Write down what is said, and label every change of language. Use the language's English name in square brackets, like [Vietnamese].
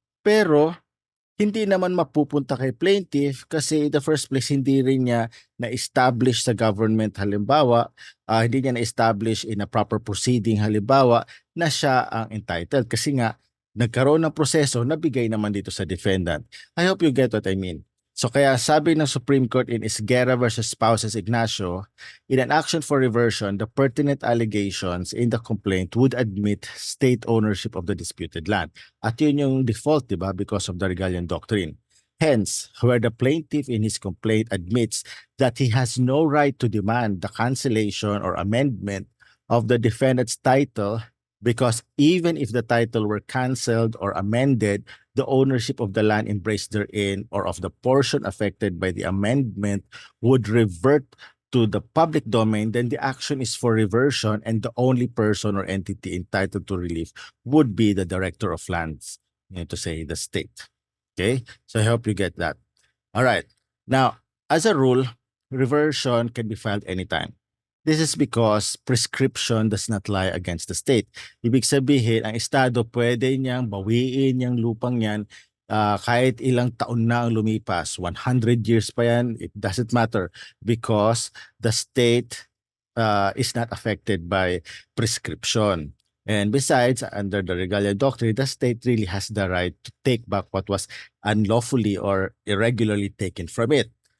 [Filipino] Pero hindi naman mapupunta kay plaintiff kasi [English] in the first place [Filipino] hindi rin niya na-establish sa government halimbawa, hindi niya na-establish [English] in a proper proceeding [Filipino] halimbawa na siya ang entitled kasi nga nagkaroon ng proseso na bigay naman dito sa defendant. [English] I hope you get what I mean. [Filipino] So kaya sabi ng [English] Supreme Court in Esguerra versus Spouses Ignacio, in an action for reversion, the pertinent allegations in the complaint would admit state ownership of the disputed land. [Filipino] At yun yung default, di ba, because of the Regalian Doctrine. [English] Hence, where the plaintiff in his complaint admits that he has no right to demand the cancellation or amendment of the defendant's title because even if the title were canceled or amended, the ownership of the land embraced therein or of the portion affected by the amendment would revert to the public domain, then the action is for reversion and the only person or entity entitled to relief would be the director of lands, to say the state. Okay, so I hope you get that. All right. Now, as a rule, reversion can be filed anytime. This is because prescription does not lie against the state. [Filipino] Ibig sabihin, ang estado pwede niyang bawiin yung lupang yan kahit ilang taon na ang lumipas. [English] 100 years [Filipino] pa yan, [English] it doesn't matter because the state is not affected by prescription. And besides, under the Regalian Doctrine, the state really has the right to take back what was unlawfully or irregularly taken from it.